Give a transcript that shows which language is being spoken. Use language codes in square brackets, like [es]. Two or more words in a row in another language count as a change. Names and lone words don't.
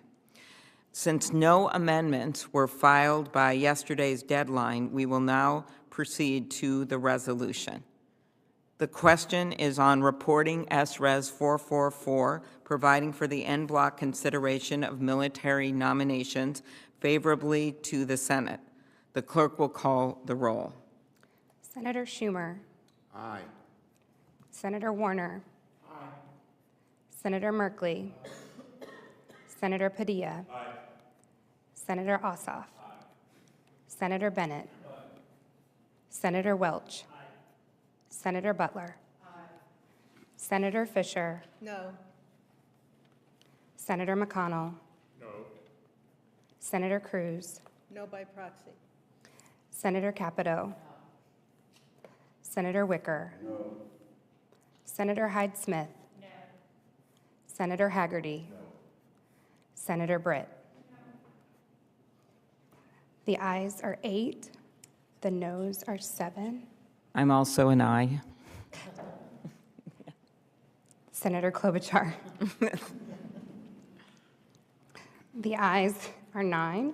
[en] Since no amendments were filed by yesterday's deadline, we will now proceed to the resolution. The question is on reporting S-Res 444, providing for the en bloc consideration of military nominations favorably to the Senate. The clerk will call the roll. Senator Schumer. Aye. Senator Warner. Aye. Senator Merkley. Aye. Senator Padilla. Aye. Senator Ossoff. Aye. Senator Bennett. Aye. Senator Welch. Aye. Senator Butler. Aye. Senator Fisher. No. Senator McConnell. No. Senator Cruz. No by proxy. Senator Capito. Senator Wicker. No. Senator Hyde-Smith. No. Senator Haggerty. No. Senator Britt. No. The ayes are 8. The noes are 7. I'm also an aye. Senator Klobuchar. The ayes are 9.